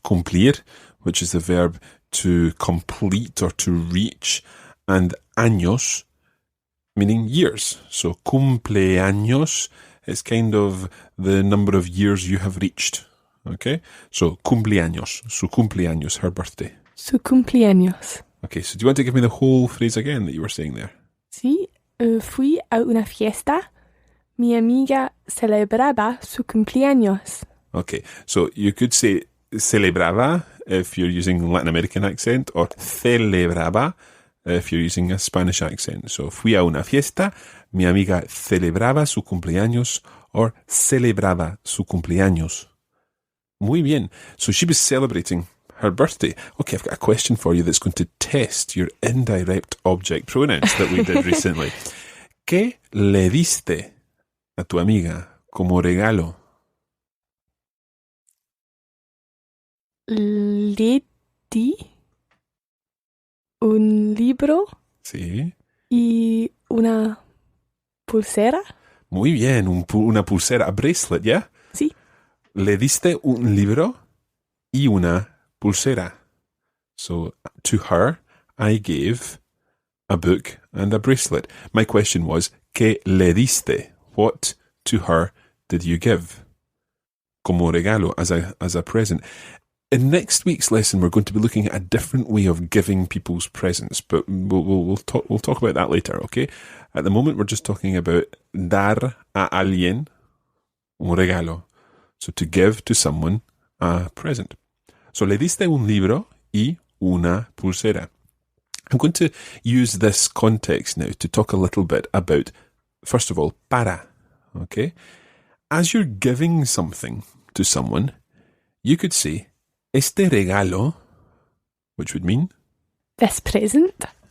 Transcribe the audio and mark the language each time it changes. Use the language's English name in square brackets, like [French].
[English] Cumplir, which is the verb to complete or to reach, and años, meaning years. So cumpleaños is kind of the number of years you have reached. Okay? So cumpleaños, [Spanish] su cumpleaños, [English] her birthday. [Spanish] Su cumpleaños. [English] Okay, so do you want to give me the whole phrase again that you were saying there? [Spanish] Sí, fui a una fiesta. Mi amiga celebraba su cumpleaños. [English] Okay, so you could say celebraba if you're using Latin American accent, or celebraba if you're using a Spanish accent. [Spanish] So, fui a una fiesta, mi amiga celebraba su cumpleaños, or celebraba su cumpleaños. Muy bien. [English] So she was celebrating her birthday. Okay, I've got a question for you that's going to test your indirect object pronouns that we did recently. [Spanish] ¿Qué le diste a tu amiga como regalo? Le di un libro Sí. y una pulsera. Muy bien, una pulsera, [English] a bracelet, [Spanish] ¿ya? Sí. Le diste un libro y una pulsera. [English] So, to her, I gave a book and a bracelet. My question was, [Spanish] ¿qué le diste? [English] What to her did you give? [Spanish] Como regalo, [English] as a present. In next week's lesson, we're going to be looking at a different way of giving people's presents, but we'll talk about that later, okay? At the moment, we're just talking about [Spanish] dar a alguien un regalo. [English] So to give to someone a present. [Spanish] So le diste un libro y una pulsera. [English] I'm going to use this context now to talk a little bit about, first of all, para, okay? As you're giving something to someone, you could say, [Spanish] este regalo, [English] which would mean? This present.